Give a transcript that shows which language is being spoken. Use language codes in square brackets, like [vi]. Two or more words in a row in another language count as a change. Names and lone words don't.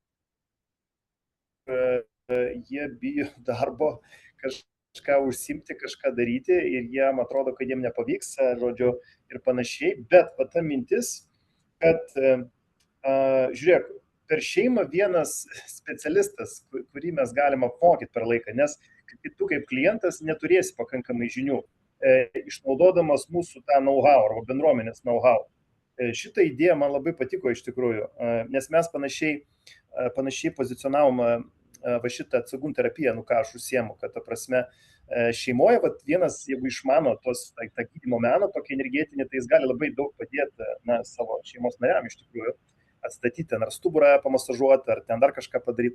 [lt] jie bijo darbo, kažką užsimti, kažką daryti ir jiem atrodo, kad jiem nepavyks, žodžiu, ir panašiai. Bet ta mintis, kad, žiūrėk, per šeimą vienas specialistas, kurį mes galime apmokyti per laiką, nes tu kaip klientas neturėsi pakankamai žinių, išnaudodamas mūsų tą know-how arba bendruomenės know-how. Šitą idėją man labai patiko iš tikrųjų, nes mes panašiai pozicionavom šitą atsagum terapiją, ką aš užsiemu, kad ta prasme šeimoje, vienas, jeigu išmano tą gydymo meną, tokį energetinį, tai jis gali labai daug padėti savo šeimos nariam iš tikrųjų, atstatyti ten ar stuburą pamasažuoti, ar ten dar kažką padaryti.